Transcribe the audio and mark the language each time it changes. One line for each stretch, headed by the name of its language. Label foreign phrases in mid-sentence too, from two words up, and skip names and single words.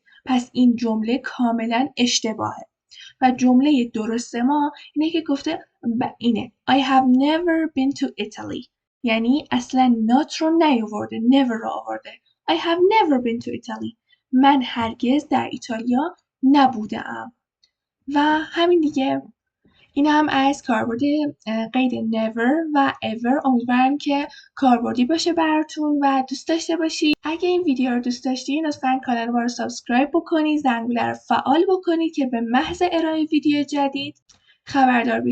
Persian: پس این جمله کاملا اشتباهه. و جمله درست ما اینه که گفته اینه
English: I have never been to Italy،
Persian: یعنی اصلا not رو نیاورده، never رو آورده.
English: I have never been to Italy،
Persian: من هرگز در ایتالیا نبودم. و همین دیگه. این هم از کاربرد قید never و ever. امیدوارم که کاربردی باشه براتون و دوست داشته باشید. اگه این ویدیو رو دوست داشتین لطفاً کانال ما رو سابسکرایب بکنید، زنگوله رو فعال بکنید که به محض ارائه ویدیو جدید خبردار بشید.